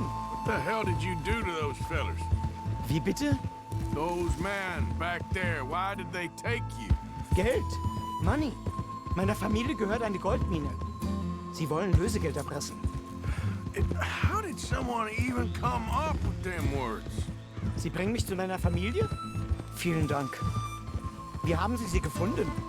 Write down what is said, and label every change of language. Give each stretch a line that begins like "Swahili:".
English: What the hell did you do to those fellers?
German: Wie bitte?
English: Those men back there, why did they take you?
German: Geld.
English: Money.
German: Meiner Familie gehört eine Goldmine. Sie wollen Lösegeld erpressen.
English: How did someone even come up with them words?
German: Sie bringen mich zu deiner Familie? Vielen Dank. Wie haben Sie sie gefunden?